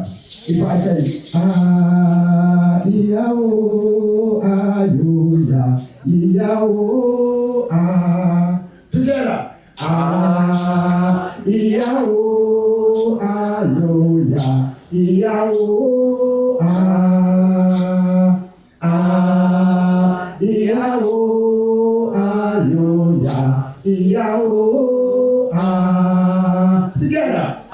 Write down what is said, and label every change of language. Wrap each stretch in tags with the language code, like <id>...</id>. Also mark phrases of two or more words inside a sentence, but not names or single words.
<en>If I say ah yao ayo ya yao ah together ah yao ayo ya yao ah yao ayo ya yao ah together.</en>